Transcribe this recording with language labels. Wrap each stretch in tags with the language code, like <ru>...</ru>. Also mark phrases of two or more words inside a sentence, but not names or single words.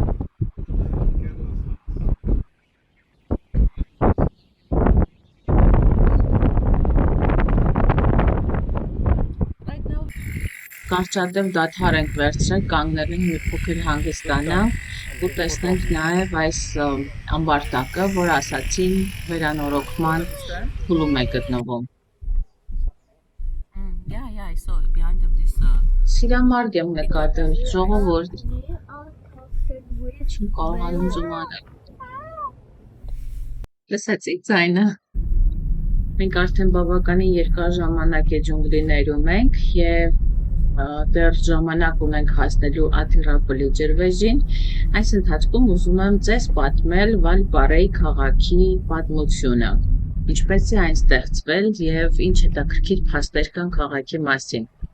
<hy>Կարճատև դադար ենք վերցրել, կանգնել ենք մի փոքր հանգստանանք ու տեսնենք նաև այս ամբարտակը, որ ասացին վերանորոգման փուլում է գտնվում։</hy> <en>Yeah, I saw it behind this.</en> <hy>Սիրամարգ եմ նկատել, ժողովուրդ, չեմ կարողանում զում անել։ Լսեցիք ձայնը։ Մենք արդեն բավականին երկար ժամանակ է ջունգլիներում ենք եւ դեռ ժամանակ ունենք հասնելու Աթիրապոլի ջրվեժին, այս ընթացքում ուզում եմ ձեզ պատմել Վալպարեի քաղաքի պատմությունը, ինչպես է այն ստեղծվել եւ ինչ հետաքրքիր փաստեր կան քաղաքի մասին։</hy>